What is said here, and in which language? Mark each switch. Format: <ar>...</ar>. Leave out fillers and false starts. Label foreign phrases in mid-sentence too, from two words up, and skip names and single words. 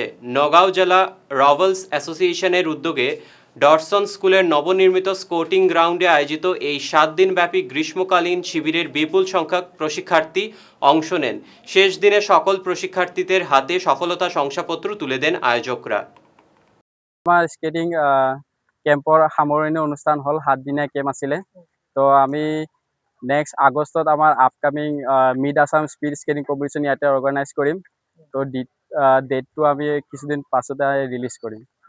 <bn>নগাঁও জেলা রবলস অ্যাসোসিয়েশনের উদ্যোগে ডরসন স্কুলের নবনির্মিত</bn> <en>sporting ground</en> <bn>আয়োজিত এই 7 দিনব্যাপী গ্রীষ্মকালীন শিবিরের বিপুল সংখ্যক প্ৰশিক্ষার্থী অংশ নেন। শেষ দিনে সকল প্ৰশিক্ষার্থীদের হাতে সফলতা শংসাপত্র তুলে দেন আয়োজকরা।</bn> <as>আমাৰ</as> <en>skating camp</en> <as>সামৰণি অনুষ্ঠান হ'ল 7 দিনীয়া কেম্প আছিলে। তো আমি</as> <en>next August</en> <as>আমাৰ</as> <en>upcoming Mid Assam speed skating competition</en> <as>ইয়াতে অৰ্গেনাইজ কৰিম। তো ডেটটো আমি কিছুদিন পাছতে ৰিলিজ কৰিম।</as>